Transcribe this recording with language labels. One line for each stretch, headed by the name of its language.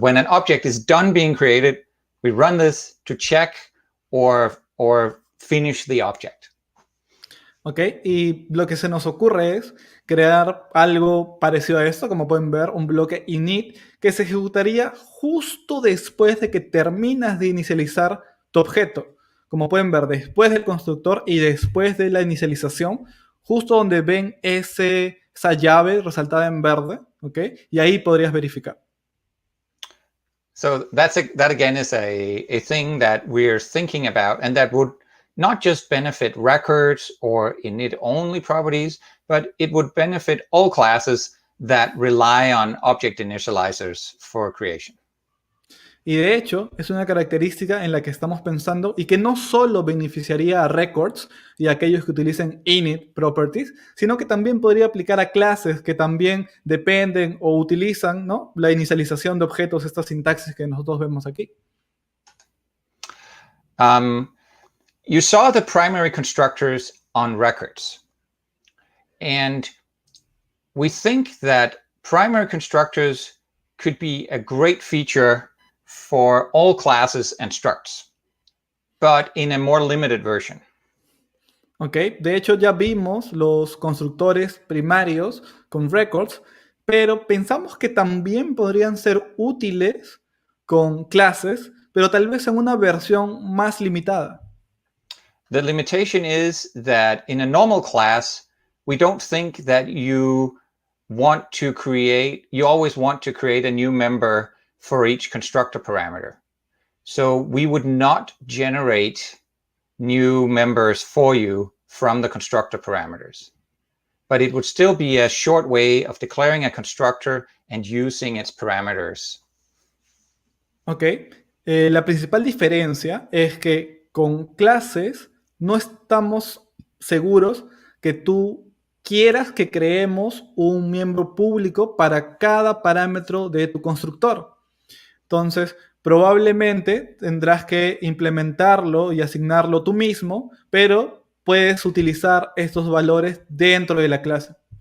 English: When an object is done being created, we run this to check or finish the object.
Spanish: ¿Ok? Y lo que se nos ocurre es crear algo parecido a esto, como pueden ver, un bloque init que se ejecutaría justo después de que terminas de inicializar tu objeto. Como pueden ver, después del constructor y después de la inicialización, justo donde ven esa llave resaltada en verde, ¿ok? Y ahí podrías verificar.
English: So that again is a thing that we're thinking about, and that would not just benefit records or init-only properties, but it would benefit all classes that rely on object initializers for creation.
Spanish: Y de hecho, es una característica en la que estamos pensando y que no solo beneficiaría a records y a aquellos que utilicen init properties, sino que también podría aplicar a clases que también dependen o utilizan, ¿no?, la inicialización de objetos, esta sintaxis que nosotros vemos aquí.
English: You saw the primary constructors on records. And we think that primary constructors could be a great feature for all classes and structs, but in a more limited version.
Spanish: Ok, de hecho ya vimos los constructores primarios con records, pero pensamos que también podrían ser útiles con clases, pero tal vez en una versión más limitada.
English: The limitation is that in a normal class, we don't think that you always want to create a new member for each constructor parameter. So we would not generate new members for you from the constructor parameters. But it would still be a short way of declaring a constructor and using its parameters.
Spanish: Ok, la principal diferencia es que con clases no estamos seguros que tú quieras que creemos un miembro público para cada parámetro de tu constructor. Entonces, probablemente tendrás que implementarlo y asignarlo tú mismo, pero puedes utilizar estos valores dentro de la clase.